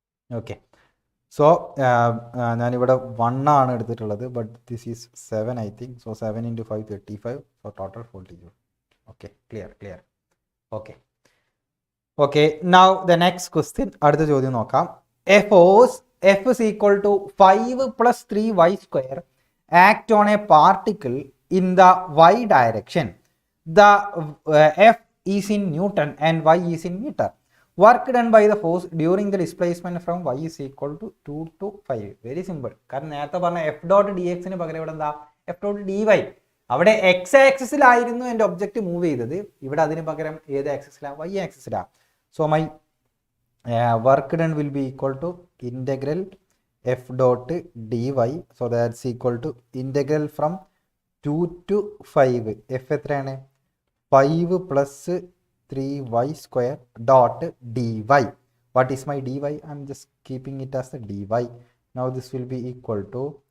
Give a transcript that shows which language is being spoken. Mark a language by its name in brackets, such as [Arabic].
[English] okay so ഞാനിവിടെ 1 ആണ് എടുത്തിട്ടുള്ളത് but this is 7 I think so 7 into 5 35 so total 40 joule okay clear okay now the next question [Malayalam] അടുത്ത ചോദ്യം നോക്കാം [English] A force F is equal to 5 plus 3y square act on a particle in the y direction. The F is in Newton and y is in meter. Work done by the force during the displacement from y is equal to 2 to 5. Very simple. [Malayalam] കാരണം നേരത്തെ പറഞ്ഞ F dot dx ന് പകരം ഇവിടെ എന്താ F dot dy. അവിടെ x ആക്സിസിലായിരുന്നു എൻ്റെ object move ചെയ്തത് ഇവിടെ അതിന് പകരം ഏത് ആക്സിസിലാണ് y ആക്സിസിലാണ് [English] so my work done will be equal to integral f dot dy so that's equal to integral from 2 to 5 [Malayalam] f എത്രയാണ് [English] 5 plus 3y square dot dy what is my dy I'm just keeping it as the dy now this will be equal to